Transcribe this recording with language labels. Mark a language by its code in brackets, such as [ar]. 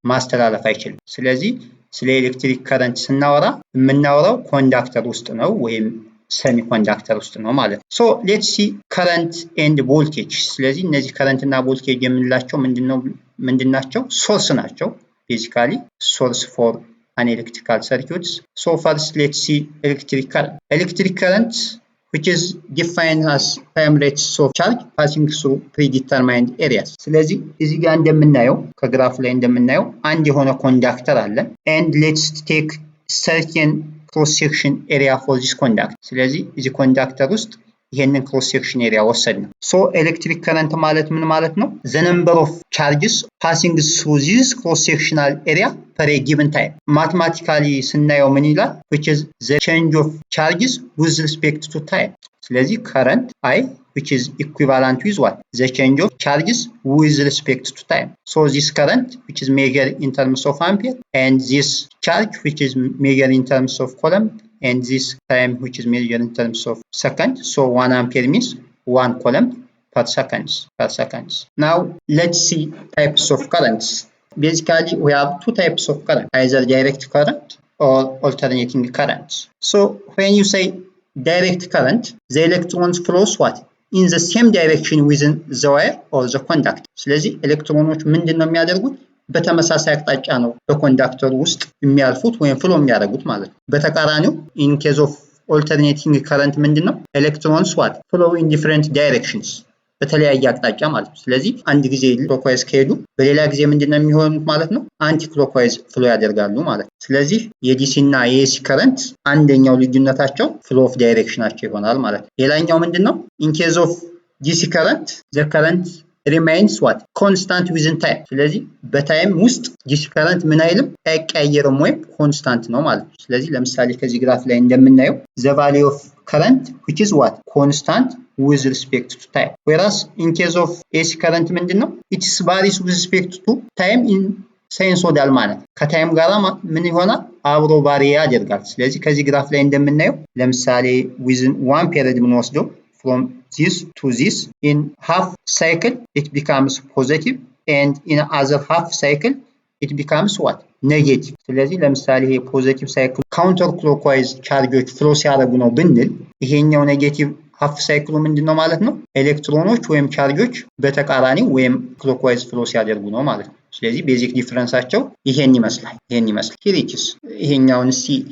[am] ማስተላለፍ አይችልም። ስለዚህ ስለ ኤሌክትሪክ ከረንት ስናወራ የምናወራው ኮንዳክተር ውስጥ ነው ወይም ሰሚ ኮንዳክተር ውስጥ ነው ማለት ነው። [en] ሶ ሌትስ ሲ ከረንት ኤንድ ቮልቴጅ። [am] ስለዚህ እነዚህ ከረንት እና ቮልቴጅ የምንላቸው ምንድናቸው? ሶርስ ናቸው። [en] ቤዚካሊ ሶርስ ፎር an electrical circuits. So first let's see electric current. Electric current, which is defined as time rates of charge passing through predetermined areas. [am] ስለዚህ እዚህ ጋር እንደምናየው ከግራፍ ላይ እንደምናየው አንድ የሆነ ኮንዳክተር አለ [en] and let's take certain cross section area for this conductor. [am] ስለዚህ እዚህ ኮንዳክተር ውስጥ ይሄንን ክሮስ ሴክሽን ኤሪያ ወሰድን። ሶ ኤሌክትሪክ ከረንት ማለት ምን ማለት ነው? [en] the number of charges passing through this cross sectional area per a given time. [am] ማትማቲካሊ ስናየው ምን ይላል? [en] which is the change of charges with respect to time. ስለዚህ current I which is equivalent with what? The change of charges with respect to time. So this current which is measured in terms of ampere and this charge which is measured in terms of coulomb and this time which is measured in terms of second. So 1 ampere means 1 coulomb per seconds. Now let's see types of currents. Basically we have two types of current, either direct current or alternating currents. So when you say direct current, the electrons flows what? In the same direction within the wire or the conductor. [am] ስለዚህ ኤሌክትሮኖች ምንድነው የሚያደርጉት? በተመሳሳይ አቅጣጫ ነው በኮንዳክተር ውስጥ የሚያልፉት ወይም ፍሎ የሚያደርጉት ማለት ነው። በተቃራኒው [en] in case of alternating current [am] ምንድነው? [en] ኤሌክትሮንስ what? flow in different directions. [am] በተለያየ አቅጣጫ ማለት ነው። ስለዚህ አንድ ጊዜ ክሎክዋይዝ ከሄዱ በሌላ ጊዜ ምንድነው የሚሆኑት ማለት ነው? አንቲ ክሎክዋይዝ ፍሎ ያደርጋሉ ማለት ነው። ስለዚህ የዲሲ እና የኤሲ ከረንት አንደኛው ልዩነታቸው ፍሎ ኦፍ ዳይሬክሽናቸው ይሆናል ማለት ነው። ሌላኛው ምንድነው? [en] ኢን ኬዝ ኦፍ ዲሲ ከረንት ዘ ከረንት remains what? constant within time. [am] ስለዚህ በታይም ውስጥ ዲሲ ከረንት ምን አይልም አይቀያየርም ወይም ኮንስታንት ነው ማለት ነው። ስለዚህ ለምሳሌ ከዚህ ግራፍ ላይ እንደምናየው [en] the value of current which is what? constant with respect to time. Whereas in case of AC current [am] ምንድነው? [en] it varies with respect to time in ሳይንሶዳል [am] ማለት ከታይም ጋር ምን ይሆናል? አብሮ ቫሪ ያደርጋል። ስለዚህ ከዚህ ግራፍ ላይ እንደምናየው ለምሳሌ within [en] one period [am] የምንወስደው [en] from this to this, in half cycle it becomes positive and in other half cycle it becomes what? negative. [am] ስለዚህ ለምሳሌ ይሄ ፖዚቲቭ ሳይክል ካውንተር ክሎክዋይዝ ቻርጆች ፍሎ ሲያደርጉ ነው ብንል ይሄኛው ኔጌቲቭ ሃፍ ሳይክሉ ምንድነው ማለት ነው? ኤሌክትሮኖች ወይም ቻርጆች በተቃራኒው ወይም ክሎክዋይዝ ፍሎ ሲያደርጉ ነው ማለት ነው። ስለዚህ ቤዚክ ዲፈረንሳቸው ይሄን ይመስላል። ሂሪችስ ይሄኛውን እስቲ